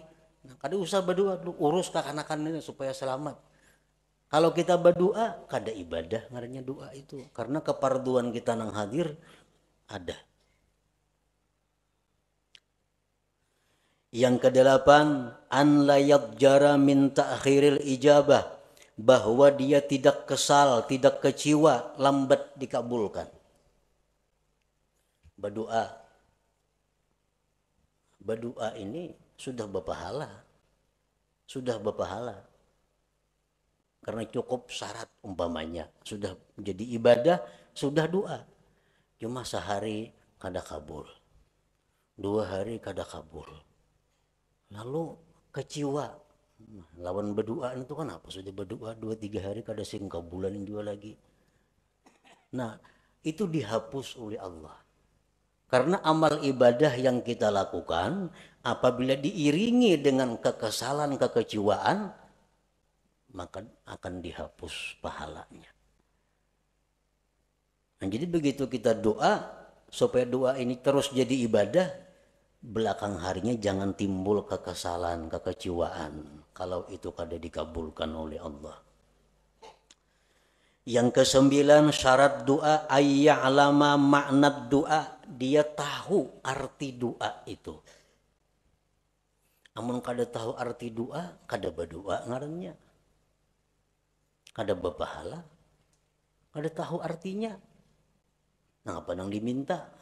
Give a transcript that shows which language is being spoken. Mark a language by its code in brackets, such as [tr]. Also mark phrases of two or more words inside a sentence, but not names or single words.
[bjn] Nah, kada usah berdoa, urus kakanakan ini supaya selamat. Kalau kita berdoa, kada ibadah ngarannya doa itu. Karena keparduan kita nang hadir ada. [id] Yang kedelapan, [ar] أن لا يضجر من تأخير الإجابة, [id] bahwa dia tidak kesal, tidak kecewa, lambat dikabulkan. Berdoa ini sudah berpahala. Sudah berpahala. Karena cukup syarat umpamanya. Sudah menjadi ibadah, sudah doa. [bjn] Cuma sehari kada kabul. 2 hari kada kabul. [id] Lalu kecewa. [bjn] Lawan berdoa itu kan apa? Sudah berdoa 2-3 hari kada sing kabulanin juga lagi. [id] Nah, itu dihapus oleh Allah. Karena amal ibadah yang kita lakukan apabila diiringi dengan kekesalan, kekecewaan, maka akan dihapus pahalanya. Nah, jadi begitu kita doa, supaya doa ini terus jadi ibadah, belakang harinya jangan timbul kekesalan, kekecewaan, kalau itu kada dikabulkan oleh Allah. Yang ke-9, syarat doa ayya'lama makna doa, dia tahu arti doa itu. [bjn] Amun kada tahu arti doa, kada berdoa ngarannya. Kada berpahala, kada tahu artinya. Nah, apa nang diminta?